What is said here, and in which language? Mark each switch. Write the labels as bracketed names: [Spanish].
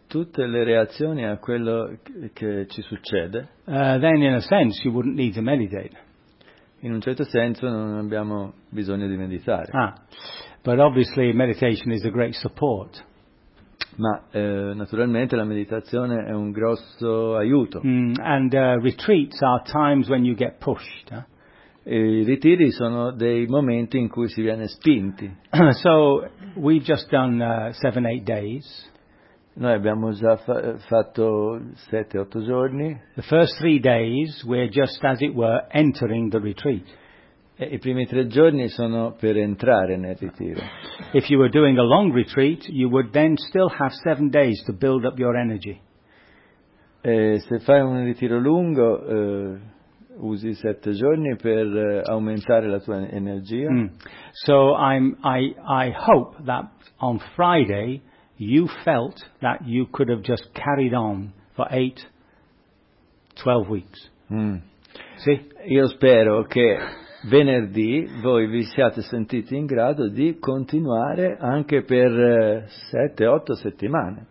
[Italian] tutte le reazioni a quello che ci succede, [English] then in a sense you wouldn't need to meditate. [Italian] In un certo senso non abbiamo bisogno di meditare. [English] Ah, but obviously meditation is a great support. [Italian] Ma naturalmente la meditazione è un grosso aiuto. [English] And retreats are times when you get pushed. [Italian] I ritiri sono dei momenti in cui si viene spinti. [English] So we've just done 7-8 days. [Italian] Noi abbiamo già fatto 7-8 giorni. [English] The first 3 days we're just, as it were, entering the retreat. [Italian] I primi 3 giorni sono per entrare nel ritiro. [English] If you were doing a long retreat, you would then still have 7 days to build up your energy. [Italian] Se fai un ritiro lungo, usi 7 giorni per aumentare la tua energia. [English] So I hope that on Friday you felt that you could have just carried on for 8-12 weeks. [Italian] Sì? Io spero che venerdì voi vi siate sentiti in grado di continuare anche per 7-8 settimane.